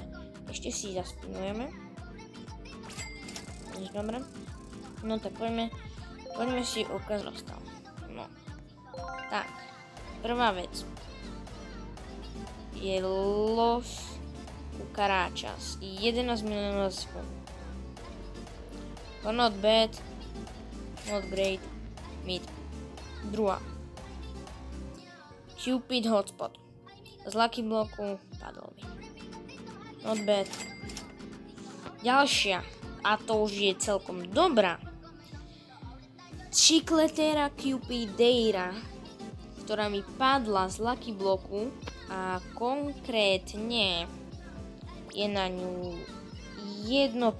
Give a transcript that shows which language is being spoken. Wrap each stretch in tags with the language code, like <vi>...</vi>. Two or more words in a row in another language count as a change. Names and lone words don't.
<sk>Ešte si zaspinujeme. Dobre. No tak poďme si ukaz dostal. No. Tak. Prvá vec. Je Los Cucarachas. 11 miliónov sekúnd.</sk> <en>Not bad. Not great. Mid.</en> <sk>Druhá. Cupid Hotspot. Z Lucky Blocku padol mi.</sk> <en>Not bad.</en> <sk>Ďalšia. A to už je celkom dobrá. Chicletera Cupideira, ktorá mi padla z Lucky Blocku a konkrétne je na ňu 1%.</sk>